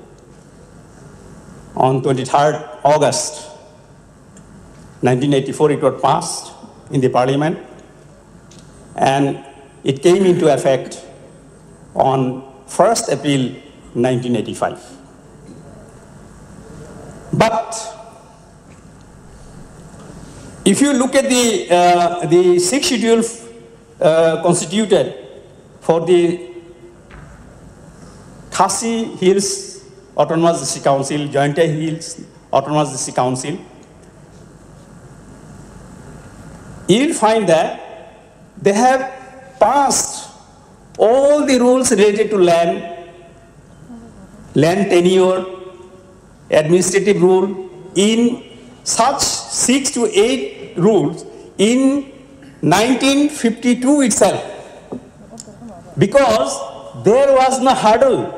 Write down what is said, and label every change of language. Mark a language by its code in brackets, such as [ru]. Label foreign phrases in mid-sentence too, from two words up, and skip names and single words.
[en] On 23rd August 1984, it was passed in the parliament, and it came into effect on 1st April 1985. But if you look at the 6th schedule constituted for the Khasi Hills Autonomous District Council, Jointia Hills Autonomous District Council, you'll find that they have passed all the rules related to land tenure, administrative rule in such 6 to 8 rules in 1952 itself, because there was no hurdle.